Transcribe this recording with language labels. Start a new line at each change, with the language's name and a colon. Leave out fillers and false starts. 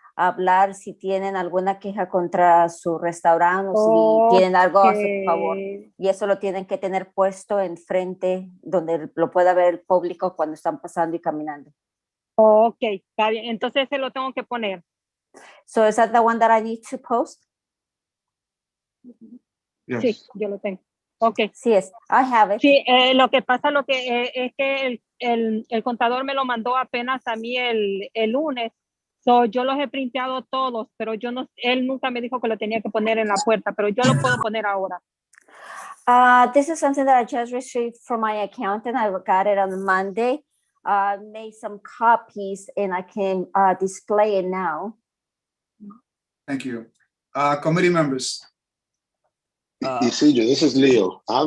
Spanish: hablar si tienen alguna queja contra su restaurante o si tienen algo a su favor. Y eso lo tienen que tener puesto enfrente donde lo pueda ver el público cuando están pasando y caminando. Ok, está bien. Entonces se lo tengo que poner.
English: So is that the one that I need to post? Yes.
Spanish: Sí, yo lo tengo. Ok.
English: Sí, I have it.
Spanish: Sí, lo que pasa es que el contador me lo mandó apenas a mí el lunes. So, yo los he printeado todos, pero él nunca me dijo que lo tenía que poner en la puerta, pero yo lo puedo poner ahora.
English: This is something that I just received from my accountant. I got it on Monday. Made some copies and I can display it now. Thank you. Committee members. Isidro, this is Leo. I have